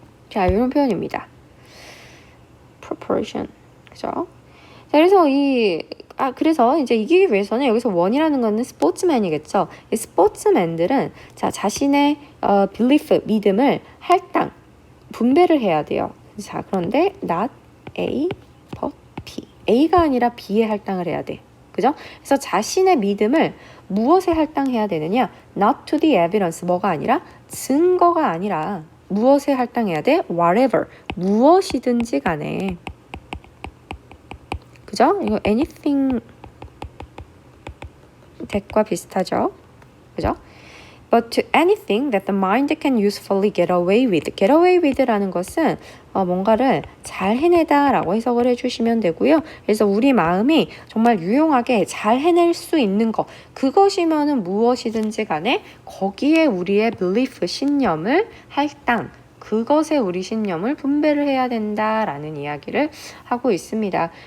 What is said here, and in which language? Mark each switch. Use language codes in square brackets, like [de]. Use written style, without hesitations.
[ko] 자, 이런 표현입니다. proportion, 그죠? 자, 그래서 이제 이기기 위해서는 여기서 원이라는 거는 스포츠맨이겠죠. 이 스포츠맨들은 자, 자신의 belief, 믿음을 할당, 분배를 해야 돼요. [en] 자, 그런데 not A, but B. [ko] A가 아니라 B에 할당을 해야 돼. 그죠? 그래서 자신의 믿음을 무엇에 할당해야 되느냐? [en] Not to the evidence. 뭐가 아니라? [ko] 증거가 아니라 무엇에 할당해야 돼? Whatever. 무엇이든지 간에. 그죠? 이거 anything that과 비슷하죠? 그죠? [en] But to anything that the mind can usefully get away with. [ko] Get away with라는 것은 뭔가를 잘 해내다 라고 해석을 해주시면 되고요. 그래서 우리 마음이 정말 유용하게 잘 해낼 수 있는 것, 그것이면은 무엇이든지 간에 거기에 우리의 belief, 신념을 할당, 그것에 우리 신념을 분배를 해야 된다라는 이야기를 하고 있습니다.